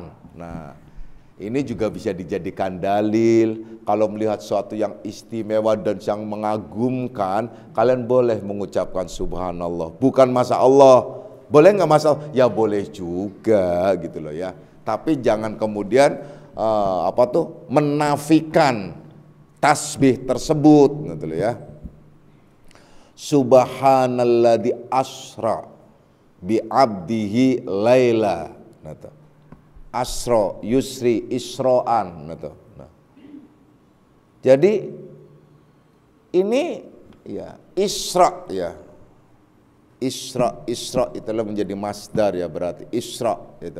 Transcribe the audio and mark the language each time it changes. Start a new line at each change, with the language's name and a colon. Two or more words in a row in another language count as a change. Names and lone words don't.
Indonesian: Nah, ini juga bisa dijadikan dalil kalau melihat sesuatu yang istimewa dan yang mengagumkan, kalian boleh mengucapkan subhanallah. Bukan
Arabic: ما شاء الله,
Indonesian: boleh nggak masa? Ya boleh juga gitu loh ya. Tapi jangan kemudian menafikan tasbih tersebut gitu loh ya.
Arabic: سبحان الذي أسرى بعبده ليلا. أسرى يسري إسراء gitu. Nah.
Indonesian: Jadi ini ya Isra ya. Isra itulah menjadi masdar ya, berarti Isra itu.